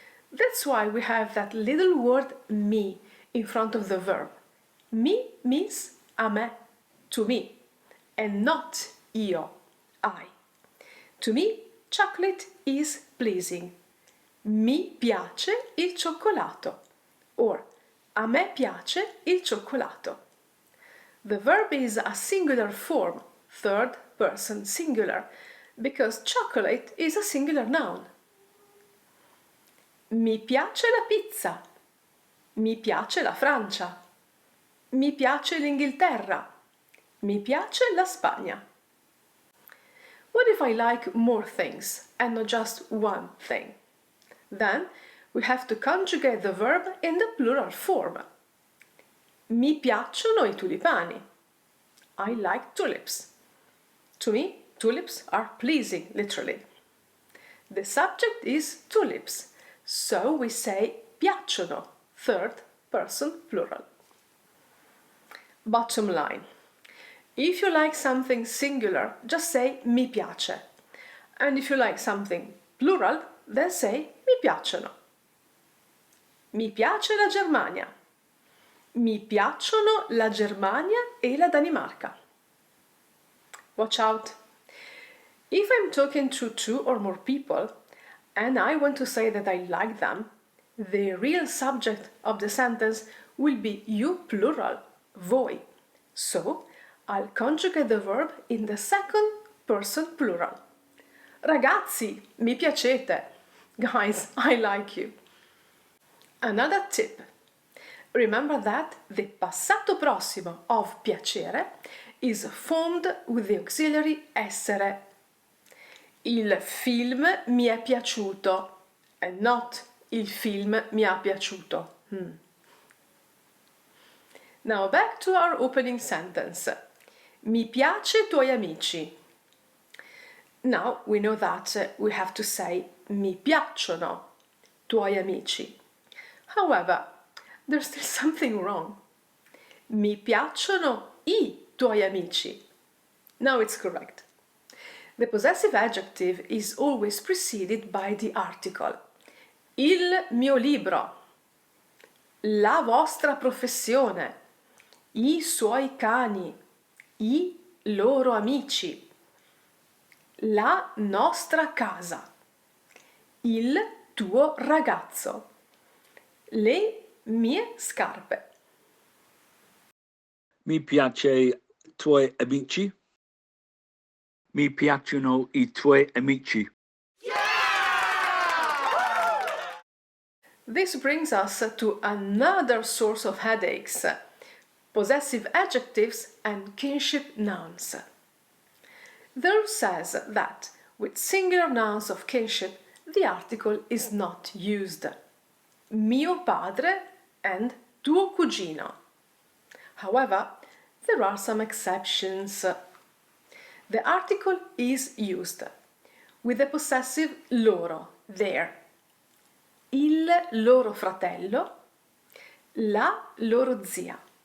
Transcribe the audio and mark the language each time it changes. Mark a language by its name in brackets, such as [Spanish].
[English] That's why we have that little word mi in front of the verb. Mi means a me, to me, and not io, I. To me, chocolate is pleasing. [Italian] Mi piace il cioccolato. Or, a me piace il cioccolato. [English] The verb is a singular form, third person singular, because chocolate is a singular noun. [Italian] Mi piace la pizza. Mi piace la Francia. Mi piace l'Inghilterra. Mi piace la Spagna. [English] What if I like more things and not just one thing? Then we have to conjugate the verb in the plural form. [Italian] Mi piacciono i tulipani. [English] I like tulips. To me, tulips are pleasing, literally. The subject is tulips, so we say piacciono, third person plural. Bottom line. If you like something singular, just say mi piace. And if you like something plural, then say mi piacciono. [Italian] Mi piace la Germania. Mi piacciono la Germania e la Danimarca. [English] Watch out. If I'm talking to two or more people and I want to say that I like them, the real subject of the sentence will be you plural, voi. So, I'll conjugate the verb in the second person plural. [Italian] Ragazzi, mi piacete. [English] Guys, I like you. Another tip. Remember that the passato prossimo of piacere is formed with the auxiliary essere. [Italian] Il film mi è piaciuto, [English] and not [Italian] il film mi ha piaciuto. [English] Now back to our opening sentence. [Italian] Mi piace tuoi amici. [English] Now we know that we have to say [Italian] mi piacciono tuoi amici. [English] However, there's still something wrong. [Italian] Mi piacciono i tuoi amici. [English] Now it's correct. The possessive adjective is always preceded by the article. [Italian] Il mio libro. La vostra professione. I suoi cani. I loro amici. La nostra casa. Il tuo ragazzo. Le mie scarpe. Mi piace i tuoi amici. Mi piacciono i tuoi amici. [English] This brings us to another source of headaches, possessive adjectives and kinship nouns. The rule says that with singular nouns of kinship, the article is not used. [Italian] Mio padre and tuo cugino. [English] However, there are some exceptions. The article is used with the possessive loro, their, [Italian] il loro fratello, la loro zia.